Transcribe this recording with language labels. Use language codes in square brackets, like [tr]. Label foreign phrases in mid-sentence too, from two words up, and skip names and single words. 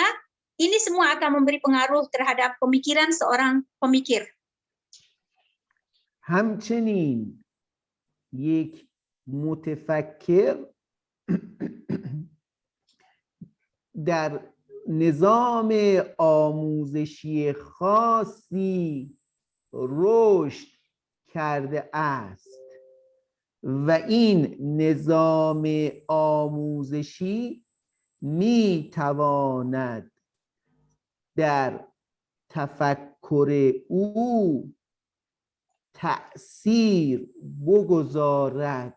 [id] Ini semua akan memberi pengaruh terhadap pemikiran seorang pemikir. [fa] همچنین یک متفکر در نظام آموزشی خاصی رشد کرده است و این نظام آموزشی می تواند در تفکر او تأثیر بگذارد.